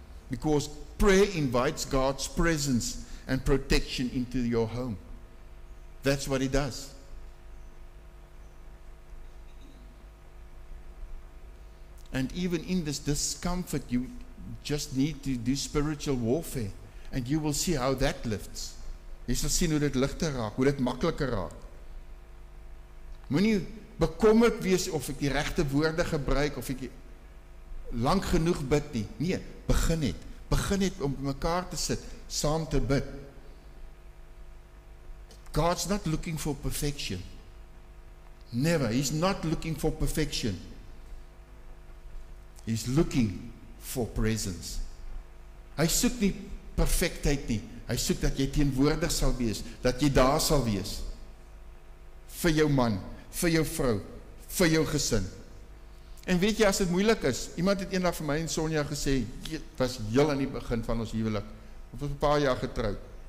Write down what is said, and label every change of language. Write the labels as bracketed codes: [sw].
[en] Because prayer invites God's presence and protection into your home. That's what he does. And even in this discomfort, you just need to do spiritual warfare. And you will see how that lifts. [af] Jy sal sien hoe dit ligter raak, hoe dit makliker raak. Moenie bekommerd wees of ek die regte woorde gebruik, of ek lank genoeg bid nie. Nee, begin het. Begin het om mekaar te sit, saam te bid. [en] God's not looking for perfection. Never. He's not looking for perfection. He's looking for presence. [af] Hy soek nie perfektheid nie. Hy soek dat jy teenwoordig sal wees, dat jy daar sal wees. Vir jou man, vir jou vrou, vir jou gesin. En weet jy, as dit moeilik is, iemand het eendag vir my en Sonja gesê, het was heel aan die begin van ons huwelik, ons was 'n paar jaar getroud.